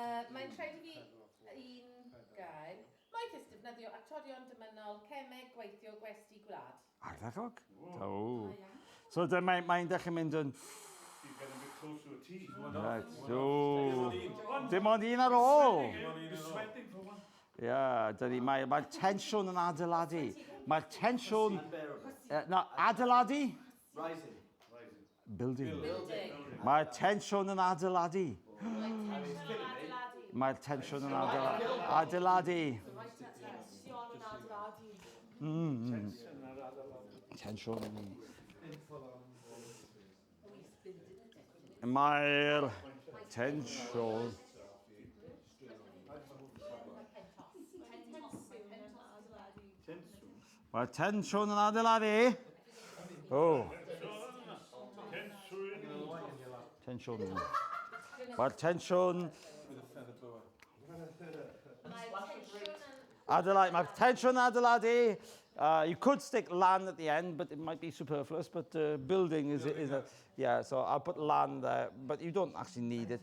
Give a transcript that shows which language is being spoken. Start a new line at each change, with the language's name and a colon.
Welsh: Mae'n rhaid I fi un gair. Moethus defnyddio actorion dymunol, cemeg, gweithio, gwesti, gwlad. Ardderchog. Oh. So mae'n dechrau mynd yn...
English: You're getting a bit close to a T. Right, so...
Welsh: Dim ond un ar ôl.
English: You're sweating for one.
Welsh: Ie, dyna mae'r tensiwn yn adeiladu. Mae'r tensiwn... Na, adeiladu?
English: Rising. Building.
Welsh: Mae'r tensiwn yn adeiladu. Mae'r tensiwn yn adeiladu. Tensiwn yn... Mae'r tensiwn... Mae'r tensiwn yn adeiladu. Oh. Tensiwn. Mae'r tensiwn... Adeiladu. Mae'r tensiwn yn adeiladu.
English: You could stick lan at the end, but it might be superfluous. But building is a yeah. So I'll put lan there, but you don't actually need it.